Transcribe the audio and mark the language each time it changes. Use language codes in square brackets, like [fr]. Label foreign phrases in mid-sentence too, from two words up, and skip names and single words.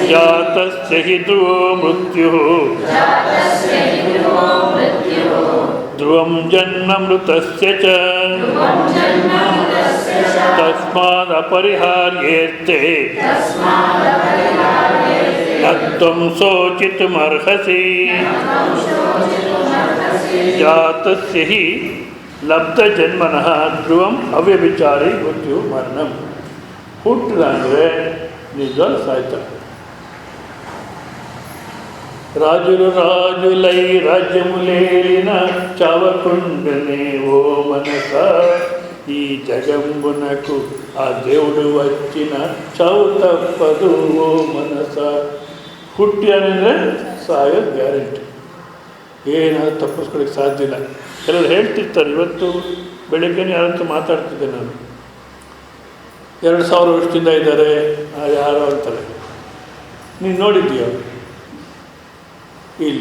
[sa] ಜಾತಸ್ಯ ಹಿ ಧ್ರುವೋ ಮೃತ್ಯುಃ ಧ್ರುವಂ ಜನ್ಮಮೃತಸ್ಯ ಚ ತಸ್ಮಾದ್ ಅಪರಿಹಾರ್ಯೇರ್ತೆ ನ ತ್ವಂ ಶೋಚಿತುಮರ್ಹಸಿ ಜಾತಸ್ಯ ಹಿ ಲಬ್ಧಜನ್ಮನಃ ಧ್ರುವಂ ಅವ್ಯಭಿಚಾರಿ ಮೃತ್ಯು ಮರಣಂ. [kn] ಹುಟ್ಟಿದ ಅಂದರೆ ನಿಜವಾದ ಸಾಯ್ತಾರೆ. [te] రాజులై రాజ్యములేలిన చావకుండనే ఓ మనస, ఈ జగంబునకు ఆ దేవుడు వచ్చిన చావు తప్పదు ఓ మనಸ. [kn] ಹುಟ್ಟಿ ಅಂದರೆ ಸಾಯೋದು ಗ್ಯಾರಂಟಿ, ಏನಾದರೂ ತಪ್ಪಿಸ್ಕೊಳ್ಳಿಕ್ಕೆ ಸಾಧ್ಯ ಇಲ್ಲ. ಕೆಲವರು ಹೇಳ್ತಿರ್ತಾರೆ, ಇವತ್ತು ಬೆಳಗ್ಗೆ ಯಾರಂತ ಮಾತಾಡ್ತಿದ್ದೆ ನಾನು, 2000 ವರ್ಷದಿಂದ ಇದ್ದಾರೆ ಯಾರೋ ಅಂತಾರೆ. ನೀನು ನೋಡಿದ್ದೀಯ? ಇಲ್ಲ.